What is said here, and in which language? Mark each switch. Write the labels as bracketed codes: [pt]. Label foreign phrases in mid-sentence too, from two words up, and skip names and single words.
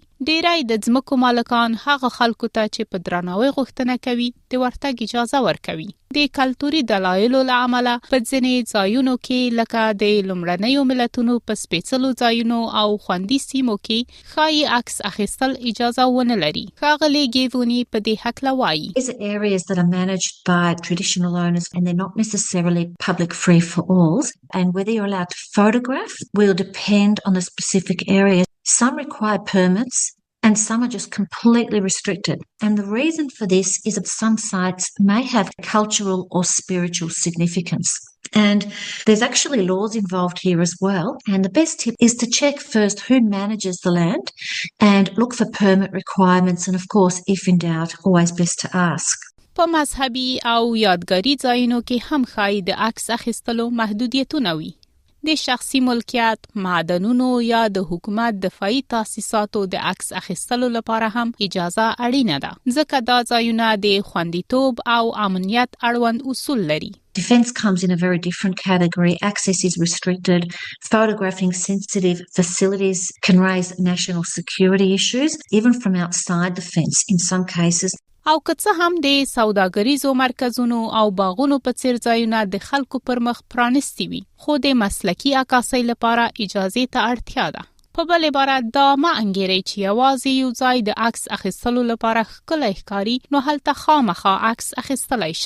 [ps] ډیری د ځمکو مالکان هغه خلکو ته چې په درناوي غوښتنه کوي د ورتګ اجازه ورکوي. د کلتوري دلایلو له امله په ځینې ځایونو کې لکه د لومړنیو ملتونو په سپېڅلو ځایونو او خوندي سیمو کې ښایي عکس اخیستل اجازه ونه لري. ښاغلې ګیوونی په دې هکله وایي. [en] These are areas that are managed by traditional owners and they're not necessarily public free for all. And whether you're allowed to photograph will depend on the specific area. Some require permits and some are just completely restricted. And the reason for this is that some sites may have cultural or spiritual significance. And there's actually laws involved here as well. And the best tip is to check first who manages the land and look for permit requirements. And of course, if in doubt, always best to ask. [ps] په مذهبي او یادګاري ځایونو کې هم ښایي د عکس اخیستلو محدودیتونه وي. د شخصي ملکیت، معدنونو یا د حکومت دفاعي تاسیساتو د عکس اخیستلو لپاره هم اجازه اړینه ده، ځکه دا ځایونه د خوندیتوب او امنیت اړوند اصول لري. [en] Defence comes in a very different category. Access is restricted. Photographing sensitive facilities can raise national security issues, even from outside the fence in some cases. [ps] او که څه هم د سوداګریزو مرکزونو او باغونو په څیر ځایونه د خلکو پر مخ پرانستي وي، خو د مسلکي عکاسۍ لپاره اجازه ته اړتیا ده. په بل عبارت دا مه انګیرئ چې یوازې یو ځای د عکس اخیستلو لپاره ښکلی ښکاري نو هلته خامخا عکس اخیستلی شئ.